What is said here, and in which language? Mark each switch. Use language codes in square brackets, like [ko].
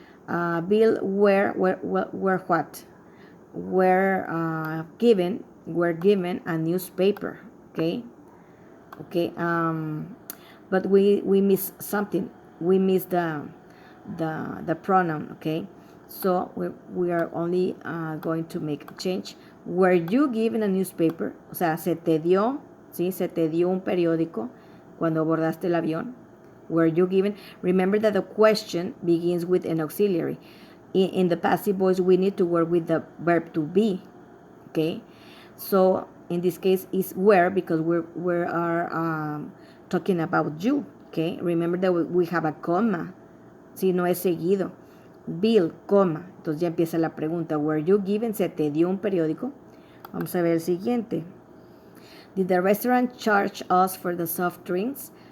[en] Bill, where what? Were given a newspaper, okay? Okay, but we miss something. We miss the pronoun, okay? So we are only going to make a change. Were you given a newspaper? [es] O sea, se te dio, ¿sí? Se te dio un periódico cuando abordaste el avión. [en] Were you given? Remember that the question begins with an auxiliary. In the passive voice, we need to work with the verb to be, okay? So in this case, is where, because we are talking about you, okay? Remember that we have a comma, [es] si no es seguido. [en] Bill, coma. [es] Entonces ya empieza la pregunta. [en] Were you given? [es] ¿Se te dio un periódico? Vamos a ver el siguiente. [en] Did the restaurant charge us for the soft drinks?